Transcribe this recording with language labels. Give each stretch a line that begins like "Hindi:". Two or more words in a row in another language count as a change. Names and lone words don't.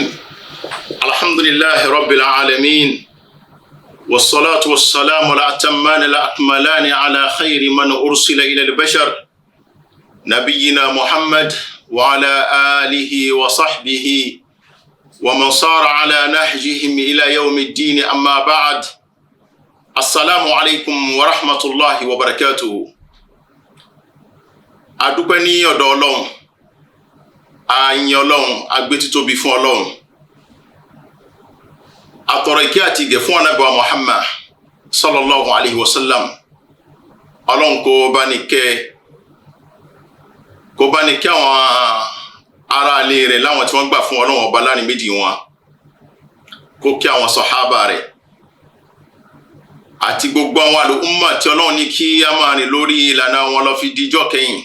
Arabic: الحمد لله رب العالمين والصلاة والسلام الأتمان الأكملان على خير من أرسل إلى البشر نبينا محمد وعلى آله وصحبه ومن صار على نهجهم إلى يوم الدين. أما بعد، السلام عليكم ورحمة الله وبركاته.
Yoruba: adúpẹ́ ní ọ̀dọ̀ Ọlọ́run, a yìn Ọlọ́run, a gbé títóbi fún Ọlọ́run, atọrọ ìkẹ́ àti ìgẹ̀ fún Ànábì wa Muhammad
Arabic: صلى الله عليه وسلم.
Yoruba: Ọlọ́run kó bá ní kẹ́ àwọn ará ilé rẹ̀ láwọn tí wọ́n gbà fún Ọlọ́run ọba láàrin méjì wọn, kó kí àwọn sàhábà rẹ̀ àti gbogbo àwọn àlùmọ̀ tí Ọlọ́run ní kí a máa rìn lórí ìlànà wọn lọ fi díjọ́ kẹ́yìn.